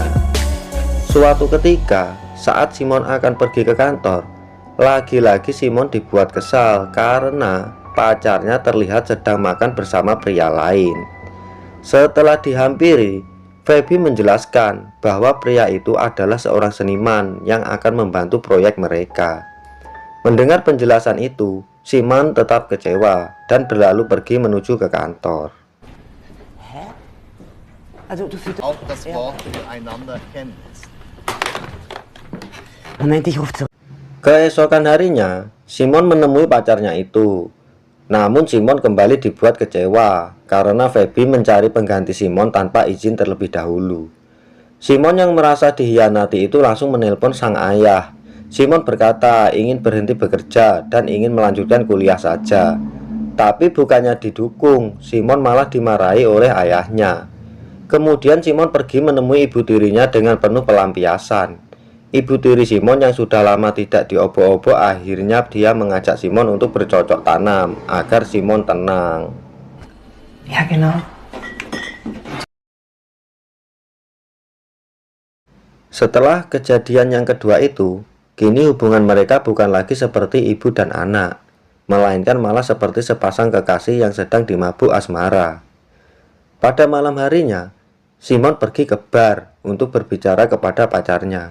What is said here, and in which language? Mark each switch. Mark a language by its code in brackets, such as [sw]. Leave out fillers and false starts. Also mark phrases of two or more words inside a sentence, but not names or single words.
[id] Suatu ketika, saat Simon akan pergi ke kantor, lagi-lagi Simon dibuat kesal karena pacarnya terlihat sedang makan bersama pria lain. Setelah dihampiri, Feby menjelaskan bahwa pria itu adalah seorang seniman yang akan membantu proyek mereka. Mendengar penjelasan itu, Simon tetap kecewa dan berlalu pergi menuju ke kantor. [de] Auch das Wort füreinander kennen ist. Moment, ich rufe zurück. [id] Keesokan harinya, Simon menemui pacarnya itu. Namun Simon kembali dibuat kecewa karena Feby mencari pengganti Simon tanpa izin terlebih dahulu. Simon yang merasa dikhianati itu langsung menelpon sang ayah. Simon berkata ingin berhenti bekerja dan ingin melanjutkan kuliah saja. Tapi bukannya didukung, Simon malah dimarahi oleh ayahnya. Kemudian Simon pergi menemui ibu tirinya dengan penuh pelampiasan. Ibu tiri Simon yang sudah lama tidak diobok-obok, akhirnya dia mengajak Simon untuk bercocok tanam agar Simon tenang. [de] Ja, genau. [id] Setelah kejadian yang kedua itu, kini hubungan mereka bukan lagi seperti ibu dan anak, melainkan malah seperti sepasang kekasih yang sedang dimabuk asmara. Pada malam harinya, Simon pergi ke bar untuk berbicara kepada pacarnya.